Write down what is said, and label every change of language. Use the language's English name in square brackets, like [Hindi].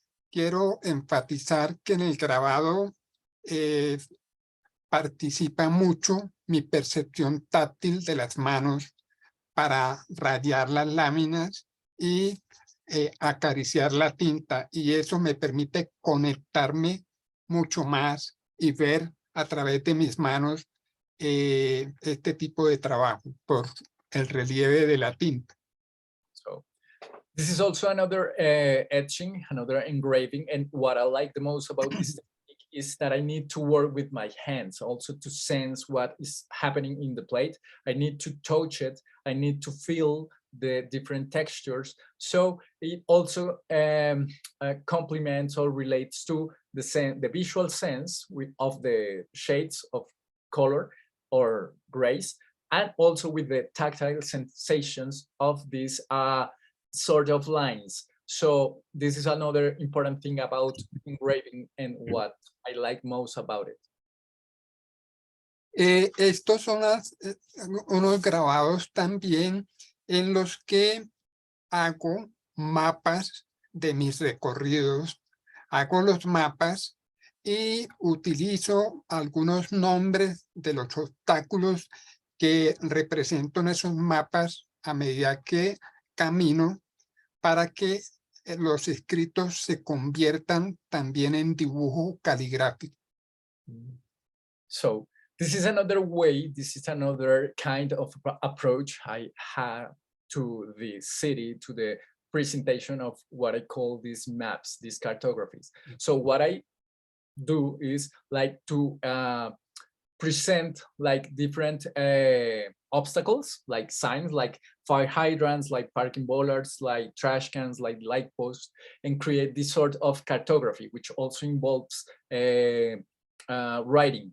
[Spanish] Quiero enfatizar que en el grabado participa mucho mi percepción táctil de las manos para rayar las láminas y acariciar la tinta, y eso me permite conectarme mucho más y ver a través de mis manos este tipo de trabajo por el relieve de la tinta. [English] So this is also another etching, another engraving, and what I like the most about this technique is that I need to work with my hands also to sense what is happening in the plate. I need to touch it, I need to feel the different textures. So it also complements or relates to the visual sense of the shades of color or grays, and also with the tactile sensations of these sort of lines. So this is another important thing about engraving and what I like most about it. [Spanish] Estos son unos grabados también en los que hago mapas de mis recorridos. Hago los mapas y utilizo algunos nombres de los obstáculos que represento en esos mapas a medida que camino, para que los escritos se conviertan también en dibujo caligráfico. [English] So this is another way, this is another kind of approach I have to the city, to the presentation of what I call these maps, these cartographies. So what I do is like to present like different obstacles, like signs, like fire hydrants, like parking bollards, like trash cans, like light posts, and create this sort of cartography, which also involves writing.